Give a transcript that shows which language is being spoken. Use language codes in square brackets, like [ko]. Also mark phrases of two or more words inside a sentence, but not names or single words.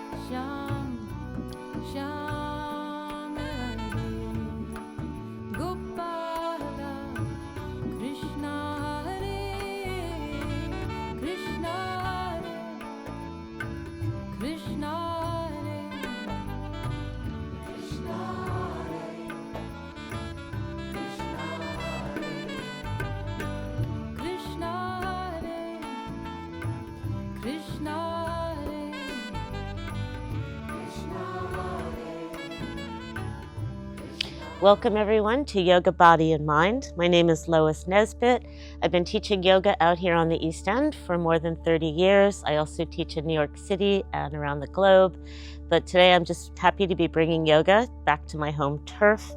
[sa] श्याम श्याम हरे गोपाल कृष्ण हरे कृष्ण हरे कृष्ण हरे कृष्ण हरे कृष्ण हरे कृष्ण हरे [en] Welcome everyone to Yoga Body and Mind. My name is Lois Nesbitt. I've been teaching yoga out here on the East End for more than 30 years. I also teach in New York City and around the globe. But today I'm just happy to be bringing yoga back to my home turf.